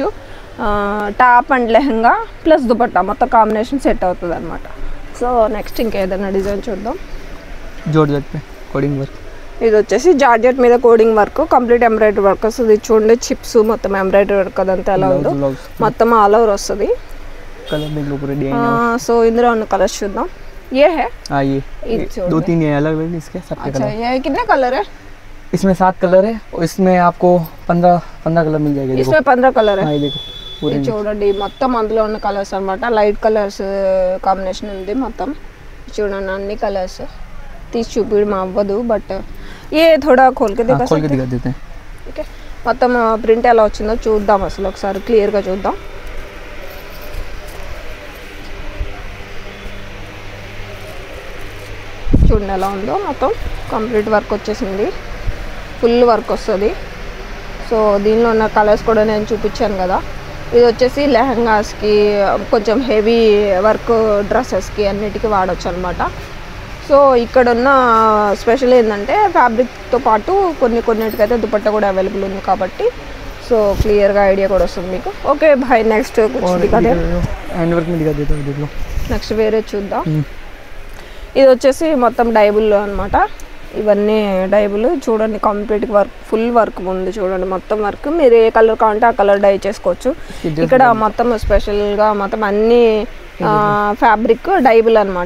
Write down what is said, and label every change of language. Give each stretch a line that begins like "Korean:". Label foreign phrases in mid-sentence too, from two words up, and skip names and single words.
English: top and
Telugu: లెహంగా ప్లస్ దుపట్టా మొత్తం
English: combination set
Telugu: అవుతుంది అనమాట.
English: so next
Telugu: ఇంకేదైనా డిజైన్ చూద్దాం.
Hindi: జార్జెట్ पे
English: coding work.
Telugu: ఇది వచ్చేసి జార్జెట్ మీద
English: coding work, complete embroidery work
Telugu: వస్తుంది. చూడండి చిప్స్ మొత్తం
English: embroidery work
Telugu: అదంతా ఎలా ఉందో. మొత్తం
English: all over
Telugu: వస్తుంది.
Hindi: कलर देख लो पूरे डिजाइन.
Telugu: సో ఇందులో ఉన్న కలర్స్ చూద్దాం.
Hindi: ये है। हाँ, ये 2-3 है अलग अलग इसके सबके कलर. ये कितने कलर है? इसमें 7 कलर है और इसमें आपको 15 कलर मिल जाएगा. इसमें 15 कलर है. हाँ, ये देखो पूरे
Telugu: చూడండి మొత్తం అందులో ఉన్న కలర్స్ అనమాట.
English: light colors combination
Telugu: ఉంది మొత్తం. చూడండి అన్ని కలర్స్ తీసి చూపించడం అవ్వదు, బట్
Hindi: ये थोड़ा खोल के दिखा देते हैं.
Telugu: ఓకే, మొత్తం ప్రింట్ ఎలా వచ్చిందో చూద్దాం. అసలు ఒకసారి క్లియర్గా చూద్దాం. చూడండి ఎలా ఉందో. మొత్తం
English: complete work
Telugu: వచ్చేసింది,
English: full work
Telugu: వస్తుంది. సో దీనిలో ఉన్న కలర్స్ కూడా నేను చూపించాను కదా. ఇది వచ్చేసి లెహంగాస్కి, కొంచెం
English: heavy work dressesకి
Telugu: అన్నిటికీ వాడచ్చు అనమాట. సో ఇక్కడ ఉన్న స్పెషల్ ఏంటంటే ఫ్యాబ్రిక్తో పాటు కొన్నిటికైతే దుపట్టా కూడా అవైలబుల్ ఉంది కాబట్టి సో క్లియర్గా ఐడియా కూడా వస్తుంది మీకు.
English: okay భాయ్, next hand work
Hindi: మీద दिखा देता हूँ.
Telugu: నెక్స్ట్ వేరే చూద్దాం. ఇది వచ్చేసి మొత్తం డైబుల్ అనమాట. ఇవన్నీ డైబుల్. చూడండి
English: complete work, full work
Telugu: ఉంది. చూడండి మొత్తం వర్క్. మీరు ఏ కలర్ కావాలంటే ఆ
English: color dye
Telugu: చేసుకోవచ్చు. ఇక్కడ మొత్తం స్పెషల్గా మొత్తం అన్ని
English: fabric dyeable
Telugu: అనమాట.